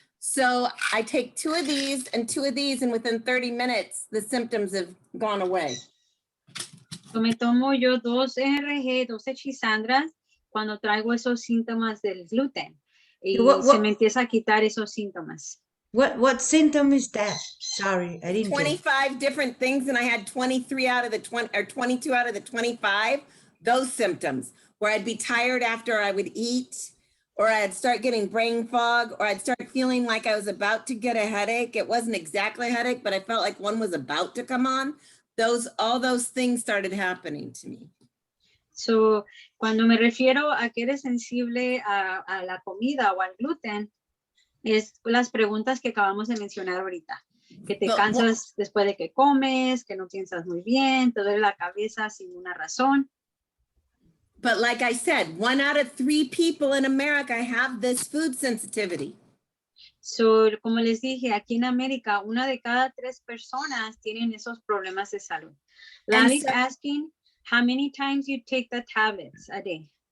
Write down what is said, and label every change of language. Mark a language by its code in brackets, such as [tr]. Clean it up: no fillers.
[en] So I take 2 of these and 2 of these, and within 30 minutes, the symptoms have gone away. [es] So me tomo yo 2 NRG, 2 hechisandras cuando traigo esos síntomas del gluten. Y se me empieza a quitar esos síntomas. [en] What symptom is that? Sorry, I didn't get it. 25 different things, and I had 23 out of the 20 or 22 out of the 25, those symptoms where I'd be tired after I would eat, or I'd start getting brain fog, or I'd start feeling like I was about to get a headache. It wasn't exactly a headache, but I felt like one was about to come on. All those things started happening to me. [es] So, cuando me refiero a que eres sensible a la comida o al gluten, es las preguntas que acabamos de mencionar ahorita. Que te cansas después de que comes, que no piensas muy bien, te duele la cabeza sin una razón. [en] But like I said, 1 out of 3 people in America have this food sensitivity. [es] So, como les dije, aquí en América, 1 de cada 3 personas tienen esos problemas de salud. [en] Larry's asking how many times you take the tablets a day.